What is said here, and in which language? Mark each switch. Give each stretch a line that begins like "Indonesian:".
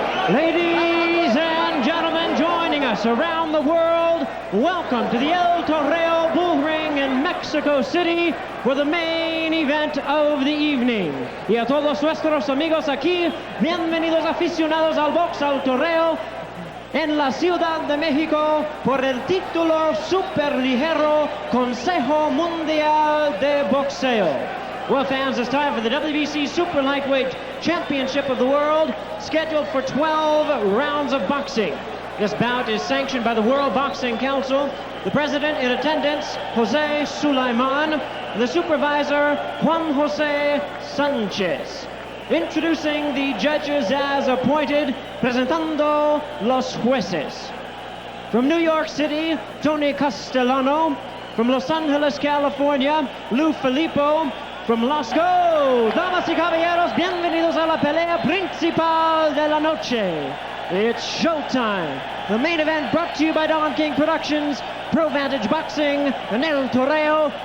English: Ladies and gentlemen, joining us around the world, welcome to the El Toreo Bull Ring in Mexico City for the main event of the evening.
Spanish: Y a todos nuestros amigos aquí, bienvenidos aficionados al box, al toreo, en la Ciudad de México por el título superligero Consejo Mundial de Boxeo.
English: Well, fans, it's time for the WBC Super Lightweight Championship of the World, scheduled for 12 rounds of boxing. This bout is sanctioned by the World Boxing Council. The president in attendance, Jose Sulaiman, the supervisor, Juan Jose Sanchez. Introducing the judges as appointed,
Spanish: presentando los jueces.
English: From New York City, Tony Castellano. From Los Angeles, California, Lou Filippo. From Los Go,
Spanish: damas y caballeros, bienvenidos a la pelea principal de la noche.
English: It's showtime. The main event brought to you by Don King Productions, Pro Vantage Boxing, and El Toreo.